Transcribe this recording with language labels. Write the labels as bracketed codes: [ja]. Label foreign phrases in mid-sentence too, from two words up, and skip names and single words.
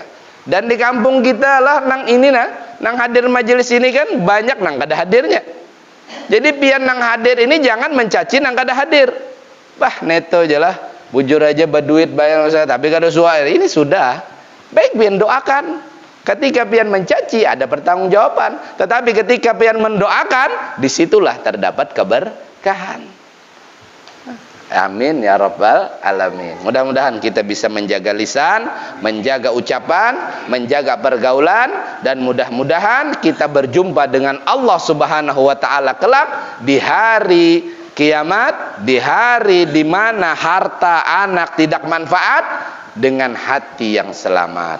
[bjn] Dan di kampung kita lah nang ini nang hadir majelis ini kan banyak nang kada hadirnya. Jadi pian nang hadir ini jangan mencaci nang kada hadir. Bah neto aja lah, bujur aja berduit bayar saya, tapi kada suara. [id] Ini sudah. Baik pian doakan. Ketika pian mencaci ada pertanggungjawaban. Tetapi ketika pian mendoakan, disitulah terdapat keberkahan. [ar] آمين يا رب العالمين. [id] Mudah-mudahan kita bisa menjaga lisan, menjaga ucapan, menjaga pergaulan, dan mudah-mudahan kita berjumpa dengan Allah [ar] سبحانه وتعالى [id] kelak di hari kiamat, di hari di mana harta anak tidak manfaat, dengan hati yang selamat.